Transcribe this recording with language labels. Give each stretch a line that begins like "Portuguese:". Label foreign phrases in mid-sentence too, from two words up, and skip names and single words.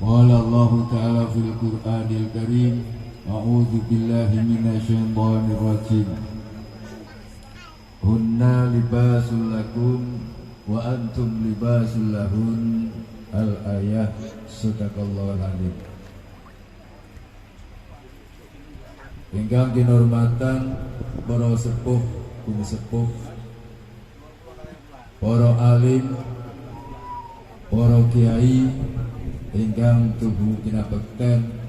Arabic: قال الله تعالى في القرآن الكريم، أعوذ بالله من الشيطان الرجيم. هن لباس لكم وأنتم لباس لهن. الآية. صدق الله العظيم.
Javanese: Ingkang kinurmatan para sepuh, bumi sepuh, para alim, para kiai ingkang tubuh kinabekten,